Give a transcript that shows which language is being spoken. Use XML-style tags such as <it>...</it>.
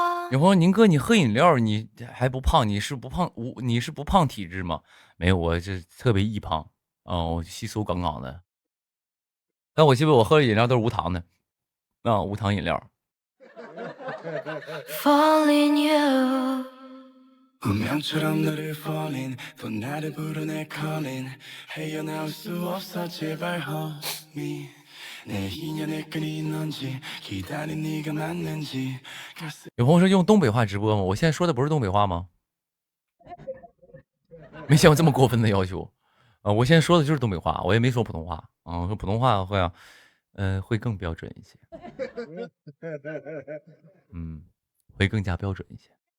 <zh>有朋友，宁哥，你喝饮料你还不胖？你是不胖？你是不胖体质吗？没有，我这特别易胖我吸收杠杠的。但我记得我喝的饮料都是无糖的无糖饮料。</zh> <en>Falling you</en> <ko>운명처럼 너를 falling 또 나를 부르네 calling 헤어나올 수 없어 제발 homie 내 인연의 끈이 넌지 기다린 네가 맞는지</ko> <zh>有朋友说用东北话直播吗？我现在说的不是东北话吗？没见过这么过分的要求我现在说的就是东北话，我也没说普通话我说普通话会更标准一些会更加标准一些</zh>